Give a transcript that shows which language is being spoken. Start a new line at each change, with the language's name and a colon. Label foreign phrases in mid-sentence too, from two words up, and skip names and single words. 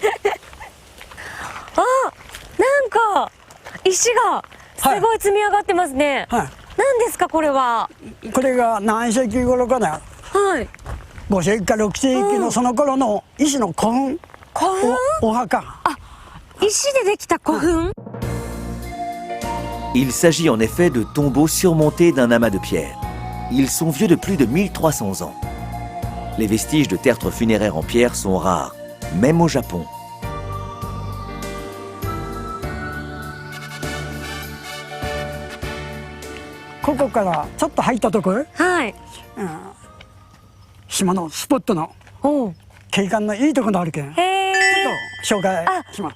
Japanese: なんか石がすごい積み上がってますね。何ですかこれは？これが何世紀頃かな。はい。 5世紀か6世紀のその頃の石の古墳。古墳？お墓。あ、石でできた古墳。
French: Il s'agit en effet de tombeaux surmontés d'un amas de pierres. Ils sont vieux de plus de 1300 ans. Les vestiges de tertres funéraires en pierre sont rares, même au Japon.
Japanese: ここからちょっと入ったところ、はい、島のスポットの景観のいいところあるけんちょっへえ。と紹介します。